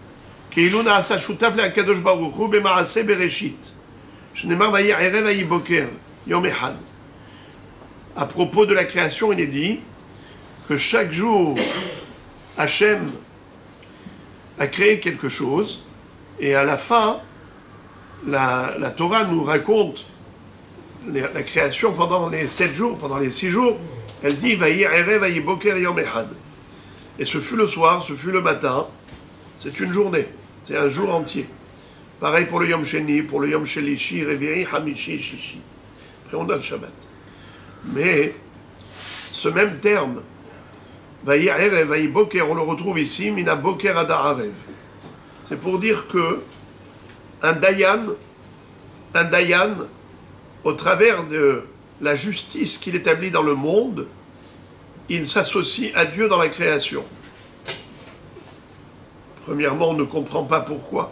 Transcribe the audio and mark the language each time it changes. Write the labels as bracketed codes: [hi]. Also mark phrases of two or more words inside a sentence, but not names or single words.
[fr] À propos de la création, il est dit que chaque jour, Hachem a créé quelque chose, et à la fin, la Torah nous raconte la création pendant les 7 jours, pendant les 6 jours. [he] Elle dit ויהי ערב ויהי בוקר יום אחד. [fr] Et ce fut le soir, ce fut le matin, c'est une journée, c'est un jour entier. Pareil pour le [he] יום שני, [fr] pour le [he] יום שלישי, רביעי, חמישי, שישי. [fr] Après on a le Shabbat. Mais ce même terme, [he] ויהי ערב ויהי בוקר, [fr] on le retrouve ici, [he] מן הבוקר עד הערב. [fr] C'est pour dire que un dayan, au travers de la justice qu'il établit dans le monde, il s'associe à Dieu dans la création. Premièrement, on ne comprend pas pourquoi.